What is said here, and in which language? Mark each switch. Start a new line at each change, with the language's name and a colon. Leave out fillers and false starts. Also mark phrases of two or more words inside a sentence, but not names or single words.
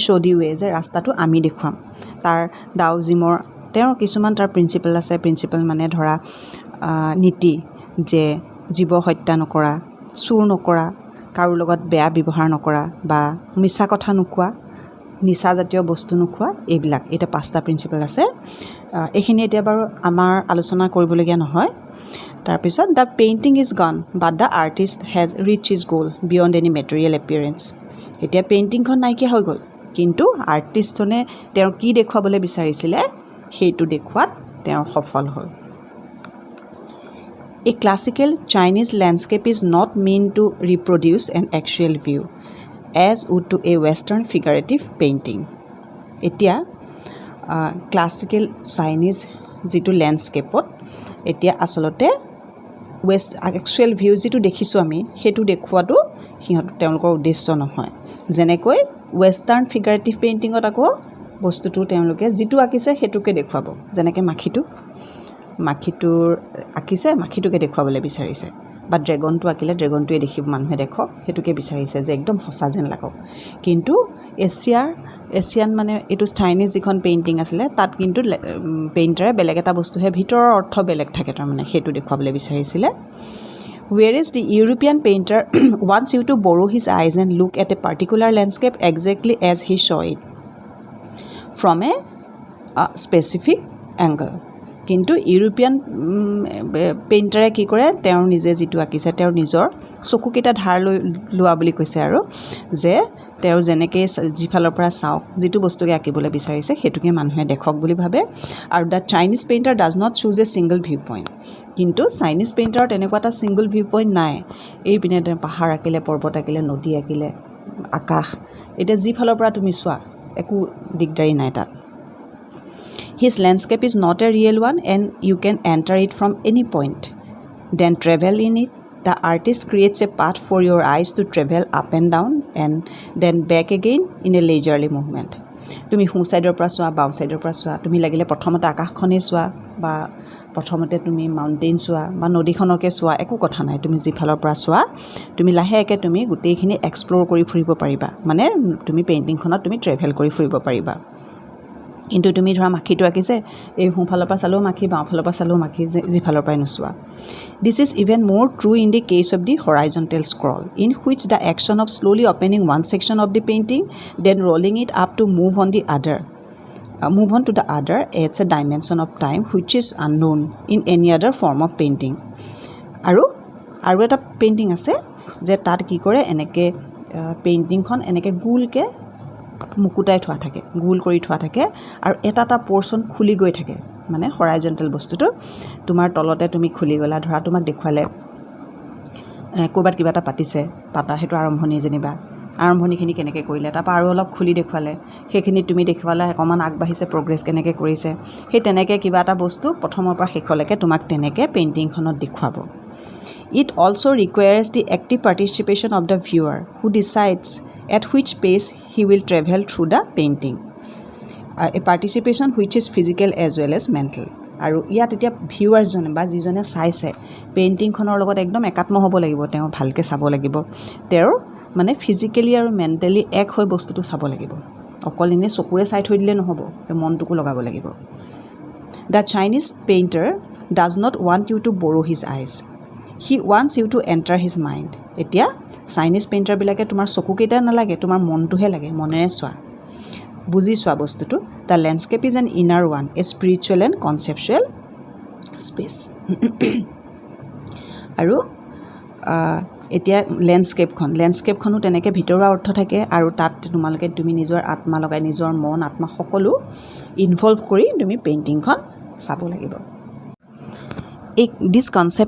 English: show the way
Assamese: যে ৰাস্তাটো আমি দেখুৱাম তাৰ ডাওইজিমৰ তেওঁৰ কিছুমান তাৰ প্ৰিন্সিপাল আছে প্ৰিন্সিপাল ধৰা নীতি যে জীৱ হত্যা নকৰা চুৰ নকৰা কাৰো লগত বেয়া ব্যৱহাৰ নকৰা বা মিছা কথা নোকোৱা নিচা জাতীয় বস্তু নোখোৱা এইবিলাক এটা 5টা প্ৰিন্সিপল আছে এইখিনি এতিয়া বাৰু আমাৰ আলোচনা কৰিবলগীয়া নহয় তাৰপিছত
English: the painting is gone but the artist has reached his goal beyond any material appearance
Assamese: এতিয়া পেইণ্টিংখন নাইকিয়া হৈ গ'ল কিন্তু আৰ্টিষ্টজনে তেওঁ কি দেখুৱাবলৈ বিচাৰিছিলে সেইটো দেখুৱাত তেওঁ সফল হ'ল
English: A classical Chinese landscape is not meant to reproduce an actual view as would to a Western figurative painting.
Assamese: এতিয়া
English: classical Chinese
Assamese: যিটো ল্যান্ডস্কেপত এতিয়া আসলতে
English: actual view
Assamese: যিটো দেখিছোঁ আমি সেইটো দেখুৱাটো তেওঁলোকৰ উদ্দেশ্য নহয় যেনেকৈ
English: Western figurative painting
Assamese: ত আকৌ বস্তুটো তেওঁলোকে যিটো আঁকিছে সেইটোকে দেখুৱাব যেনেকৈ মাখিটোৰ আঁকিছে মাখিটোকে দেখুৱাবলৈ বিচাৰিছে বা ড্ৰেগনটো আঁকিলে ড্ৰেগনটোৱে দেখিব মানুহে দেখক সেইটোকে বিচাৰিছে যে একদম সঁচা যেন লাগক কিন্তু এছিয়ান মানে এইটো চাইনিজ যিখন পেইণ্টিং আছিলে তাত কিন্তু পেইণ্টাৰে বেলেগ এটা বস্তুহে ভিতৰৰ অৰ্থ বেলেগ থাকে তাৰমানে সেইটো দেখুৱাবলৈ বিচাৰিছিলে
English: whereas the European painter wants you to borrow his eyes and look at a particular landscape exactly as he saw it from a specific angle
Assamese: কিন্তু ইউৰোপিয়ান পেইণ্টাৰে কি কৰে তেওঁ নিজে যিটো আঁকিছে তেওঁৰ নিজৰ চকুকেইটা ধাৰ লৈ লোৱা বুলি কৈছে আৰু যে তেওঁ যেনেকৈ যিফালৰ পৰা চাওক যিটো বস্তুকে আঁকিবলৈ বিচাৰিছে সেইটোকে মানুহে দেখক বুলি ভাবে আৰু
English: the Chinese painter does not choose a single view point
Assamese: কিন্তু চাইনিজ পেইণ্টাৰৰ তেনেকুৱা এটা
English: single view point
Assamese: নাই এইপিনে পাহাৰ আঁকিলে পৰ্বত আঁকিলে নদী আঁকিলে আকাশ এতিয়া যিফালৰ পৰা তুমি চোৱা একো দিগদাৰী নাই তাত
English: His landscape is not a real one and you can enter it from any point. Then travel in it. The artist creates a path for your eyes to travel up and down and then back again in a leisurely movement.
Assamese: তুমি সোঁ সাইডৰ পৰা চোৱা বাওঁ সাইডৰ পৰা চোৱা তুমি লাগিলে প্ৰথমতে আকাশখনে চোৱা বা প্ৰথমতে তুমি মাউণ্টেইন চোৱা বা নদীখনকে চোৱা একো কথা নাই তুমি যিফালৰ পৰা চোৱা তুমি লাহেকৈ তুমি গোটেইখিনি এক্সপ্ল'ৰ কৰি ফুৰিব পাৰিবা মানে তুমি পেইণ্টিংখনত তুমি ট্ৰেভেল কৰি ফুৰিব পাৰিবা কিন্তু তুমি ধৰা মাখিটো আঁকিছে এই সোঁফালৰ পৰা চালেও মাখি বাওঁফালৰ পৰা চালেও মাখি যিফালৰ পৰাই নোচোৱা
English: this is even more true in the case of the horizontal scroll in which the action of slowly opening one section of the painting then rolling it up to move on to the other adds a dimension of time which is unknown in any other form of painting
Assamese: আৰু এটা পেইণ্টিং আছে যে তাত কি কৰে এনেকৈ পেইণ্টিংখন এনেকৈ গোলকৈ মুকুটাই থোৱা থাকে গোল কৰি থোৱা থাকে আৰু এটা পৰ্চন খুলি গৈ থাকে মানে হৰাইজণ্টেল বস্তুটো তোমাৰ তলতে তুমি খুলি গ'লা ধৰা তোমাক দেখুৱালে ক'ৰবাত কিবা এটা পাতা সেইটো আৰম্ভণি যেনিবা আৰম্ভণিখিনি কেনেকৈ কৰিলে তাৰপৰা আৰু অলপ খুলি দেখুৱালে সেইখিনি তুমি দেখুৱালে অকণমান আগবাঢ়িছে প্ৰগ্ৰেছ কেনেকৈ কৰিছে সেই তেনেকৈ কিবা এটা বস্তু প্ৰথমৰ পৰা শেষলৈকে তোমাক তেনেকৈ পেইণ্টিংখনত দেখুৱাব ইট
English: also requires the active participation of the viewer who decides at which pace he will travel through the painting a participation which is physical as well as
Assamese: mental আৰু ইয়াত এতিয়া ভিউৱাৰজনে বা যিজনে চাইছে পেইণ্টিংখনৰ লগত একদম একাত্ম হ'ব লাগিব তেওঁ ভালকৈ চাব লাগিব তেওঁৰ মানে ফিজিকেলি আৰু মেণ্টেলি এক হৈ বস্তুটো চাব লাগিব অকল এনে চকুৰে চাই থৈ দিলে নহ'ব মনটোকো লগাব লাগিব
English: the Chinese painter does not want you to borrow his eyes he wants you to enter his mind
Assamese: এতিয়া চাইনিজ পেইণ্টাৰবিলাকে তোমাৰ চকুকেইটা নালাগে তোমাৰ মনটোহে লাগে মনেৰে চোৱা বুজি চোৱা বস্তুটো
English: the landscape is an inner one a spiritual and conceptual space
Assamese: আৰু এতিয়া লেণ্ডস্কেপখনো তেনেকৈ ভিতৰুৱা অৰ্থ থাকে আৰু তাত তুমি নিজৰ আত্মা লগাই নিজৰ মন আত্মা সকলো ইনভলভ কৰি তুমি পেইণ্টিংখন চাব লাগিব
English: this concept